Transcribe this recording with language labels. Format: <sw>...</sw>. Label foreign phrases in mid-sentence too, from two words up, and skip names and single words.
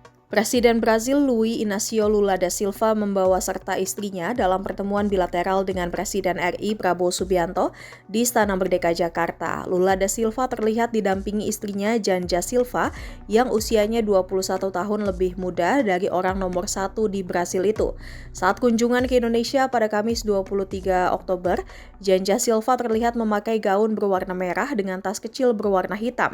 <id>Presiden Brazil Luiz Inácio Lula da Silva membawa serta istrinya dalam pertemuan bilateral dengan Presiden RI Prabowo Subianto di Istana Merdeka Jakarta. Lula da Silva terlihat didampingi istrinya Janja Silva yang usianya 21 tahun lebih muda dari orang nomor 1 di Brasil itu. Saat kunjungan ke Indonesia pada Kamis 23 Oktober, Janja Silva terlihat memakai gaun berwarna merah dengan tas kecil berwarna hitam.</id>